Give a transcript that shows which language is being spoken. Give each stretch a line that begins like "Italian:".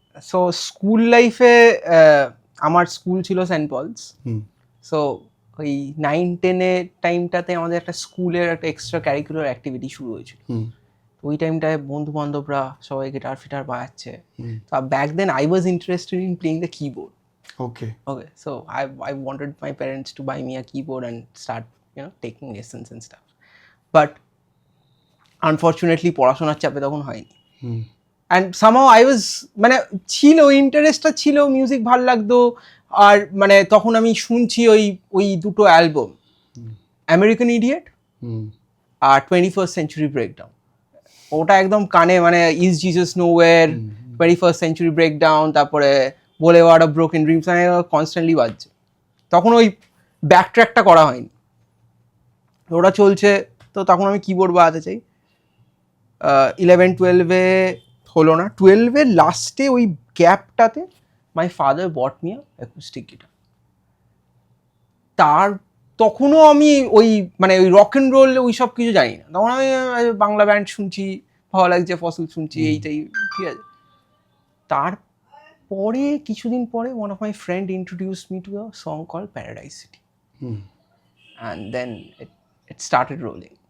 Bangla: So school লাইফে আমার school ছিল সেন্ট পলস। সো ওই 9-10 টাইমটাতে আমাদের একটা স্কুলের একটা এক্সট্রা ক্যারিকুলার অ্যাক্টিভিটি শুরু হয়েছিল। ওই টাইমটায় বন্ধু বান্ধবরা সবাই গিটার ফিটার বাজাচ্ছে। তো
English: Back then I was interested in playing the keyboard. Okay. So I wanted my parents to buy me a keyboard and start, taking lessons and stuff. But unfortunately,
Bangla: পড়াশোনার চাপে তখন হয়নি।
English: And somehow I was
Bangla: ছিল ইন্টারেস্টটা ছিল, music ভাল লাগতো। আর তখন আমি শুনছি ওই দুটো অ্যালবাম, আমেরিকান ইডিয়েট আর 21st Century Breakdown। ওটা একদম কানে is Jesus nowhere, 21st Century Breakdown, তারপরে Boulevard of Broken Dreams constantly বাজছে। তখন ওই ব্যাক ট্র্যাকটা করা হয়নি, ওটা চলছে। তো তখন আমি কিবোর্ড বাজাতে চাই। 11-12 হলো না, 12 লাস্টে ওই গ্যাপটাতে
English: My father bought me acoustic guitar.
Bangla: তখনও আমি ওই ওই রক অ্যান্ড রোল ওই সব কিছু জানি না। তখন আমি বাংলা ব্যান্ড শুনছি, ভালো লাগছে, ফসল শুনছি, এইটাই ঠিক আছে। পরে কিছুদিন পরে
English: one of my friend introduced me to a song called Paradise City. And then it started rolling.